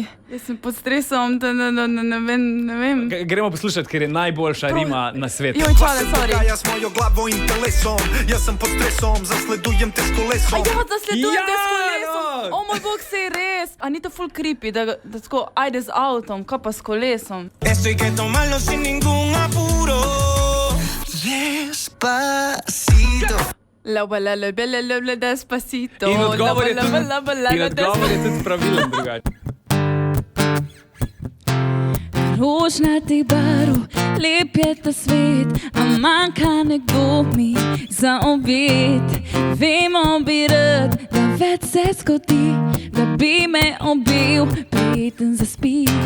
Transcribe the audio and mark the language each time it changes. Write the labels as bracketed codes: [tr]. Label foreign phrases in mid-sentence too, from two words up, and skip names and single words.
[sl] Jaz sem pod stresom, da ne vem. Gremo poslušati, ker je najboljša rima na svetu. Joj, čale, sorry. Dogaja s mojo glavo in telesom. Jaz sem pod stresom, zasledujem te s kolesom. Zasledujem te s Ja, kolesom. no. O moj bog, se je res. A ni to ful creepy, da tako ajde z avtom, kaj pa s kolesom? [es] Esto hay que tomarlo sin ningún apuro. Despacito. Despacito. [sl] In odgovor je tudi pravilen drugače. Rožnatih barv, lep je ta svet, a manjka nekdo mi za objed. Vemo bi rad, da več se zgodi, da bi me objel, preden zaspi.